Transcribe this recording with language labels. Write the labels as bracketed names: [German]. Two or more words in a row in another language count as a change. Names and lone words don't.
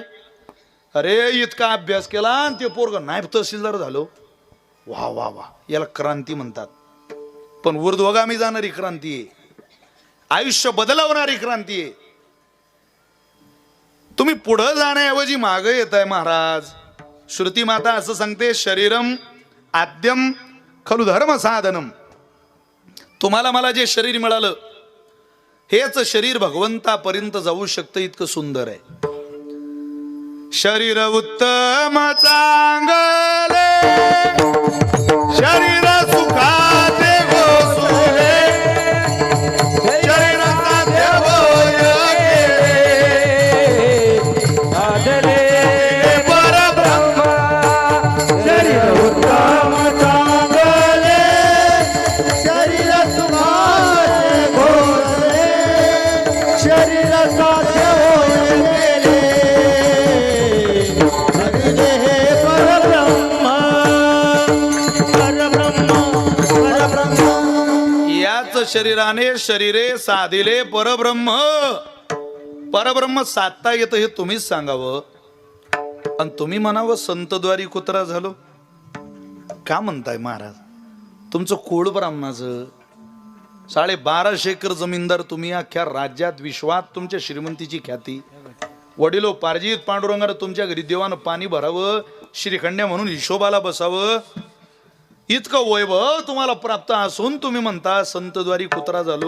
[Marathi] अरे इतका अभ्यास केला आणि ते पोरग नायब तहसीलदार झालो. वा वा वा, याला क्रांती म्हणतात. पण ऊर्ध्वगामी जाणारी क्रांती आहे, आयुष्य बदलवणारी क्रांती आहे. तुम्ही पुढे जाण्याऐवजी मागे येताय महाराज. श्रुती माता असं सांगते, [Sanskrit] शरीरम आद्यम खलु धर्म साधनम. [Marathi] तुम्हाला मला जे शरीर मिळालं, हेच शरीर भगवंतापर्यंत जाऊ शकतं, इतकं सुंदर आहे. शरीर उत्तम चांगले, शरीर सुखाचे गोसुले, शरीर साध्य होय साधले परब्रह्म. शरीर उत्तम चांगले, शरीर सुखाचे घोषले, शरीर साध्य होय गेले, अग्ने हे परब्रह्म, परब्रह्म, परब्रह्म. याच शरीराने शरीरे साधिले परब्रह्म. परब्रह्म साधता येतं हे तुम्हीच सांगावं, आणि तुम्ही म्हणावं संतद्वारी कुत्रा झालो. का म्हणताय महाराज? तुमचं कुळ ब्राह्मणाचं 12.5 एकर जमीनदार तुम्ही. अख्ख्या राज्यात विश्वात तुमच्या श्रीमंतीची ख्याती. वडिलो पारजीत पांडुरंगानं तुमच्या घरी देवानं पाणी भरावं, श्रीखंड्या म्हणून हिशोबाला बसावं, इतकं वैभव तुम्हाला प्राप्त असून तुम्ही म्हणता संतद्वारी कुत्रा झालो.